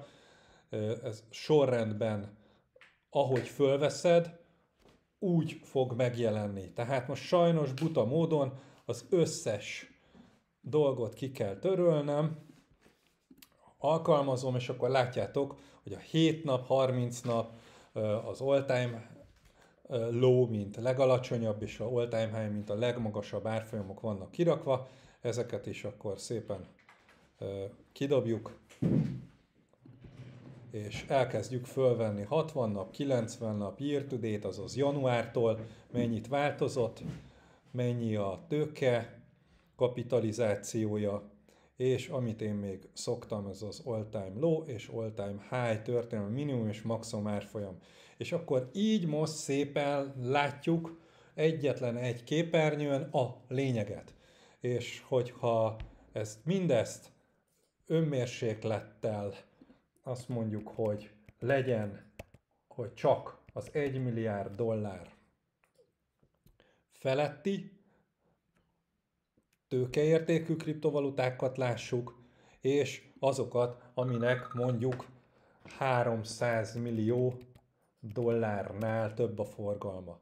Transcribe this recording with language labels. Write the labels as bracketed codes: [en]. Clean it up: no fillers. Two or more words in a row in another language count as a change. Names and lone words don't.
[hu] Ez sorrendben, ahogy fölveszed, úgy fog megjelenni. Tehát most sajnos buta módon az összes dolgot ki kell törölnem, alkalmazom, és akkor látjátok, hogy a 7 nap, 30 nap, az [en] all-time low, [hu] mint legalacsonyabb, és a [en] all-time high, [hu] mint a legmagasabb árfolyamok vannak kirakva. Ezeket is akkor szépen kidobjuk, és elkezdjük fölvenni 60 nap, 90 nap, [en] year to date, [hu] azaz januártól, mennyit változott, mennyi a tőke kapitalizációja, és amit én még szoktam, ez az [en] all-time low [hu] és [en] all-time high [hu] történelmi minimum és maximum árfolyam. És akkor így most szépen látjuk egyetlen egy képernyőn a lényeget. És hogyha mindezt önmérséklettel azt mondjuk, hogy legyen, hogy csak az 1 milliárd dollár feletti tőkeértékű kriptovalutákat lássuk, és azokat, aminek mondjuk 300 millió dollárnál több a forgalma.